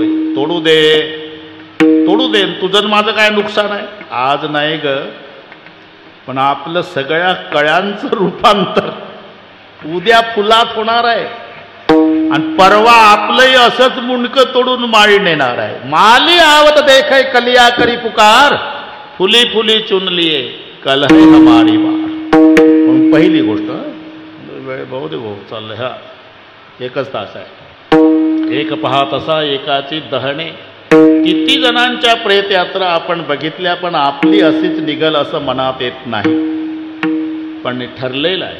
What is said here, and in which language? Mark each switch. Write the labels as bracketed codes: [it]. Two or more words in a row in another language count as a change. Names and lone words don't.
[mr] तोडू दे तोडू दे, तुझं माझं काय नुकसान आहे. आज नाही ग, पण आपलं सगळ्या कळ्यांचं रूपांतर उद्या फुलात होणार आहे आणि परवा आपलंही असंच मुंडकं तोडून माळी नेणार आहे. [hi] माली आवत देखै कलिया करी पुकार, फुली फुली चुनलिये कल है हमारी बार. [mr] पण पहिली गोष्ट वेळ बहु दे भाऊ चाललंय. हा एकच तास आहे. एक पहा तसा एकाची दहणे. किती जणांच्या प्रेतयात्रा आपण बघितल्या, पण आपली अशीच निघल असं मनात येत नाही. पण ठरलेलं आहे.